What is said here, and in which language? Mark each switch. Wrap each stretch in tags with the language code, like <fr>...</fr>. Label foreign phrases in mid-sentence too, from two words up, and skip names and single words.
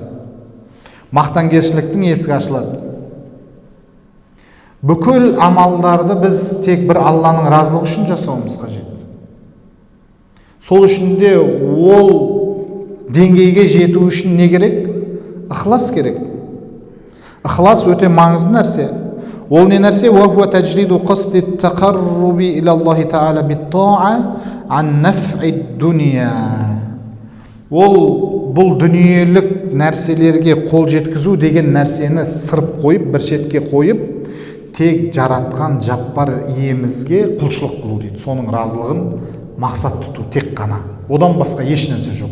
<kk>Мақтангершіліктің есігі ашылады. Бүкіл амалдарды біз тек бір Алланың разылығы үшін жасауымыз қажет. Сол үшін де ол деңгейге жету үшін не керек? Ықлас керек. Ықлас өте маңызды нәрсе. Ол не нәрсе?</kk> <ar>وَهُوَ تَجْرِيدُ قَصْدِ التَّقَرُّبِ إِلَى اللَّهِ تَعَالَى بِالطَّاعَةِ عَنْ نَفْعِ الدُّنْيَا.</ar> <kk>Ол бұл дүниелік нәрселерге қол жеткізу деген нәрсені сырып қойып, бір шетке қойып, тек жаратқан жаппар иемізге құлшылық қылу дейді. Соның разылығын мақсат тұту тек қана. Одан басқа еш нәрсе жоқ.</kk>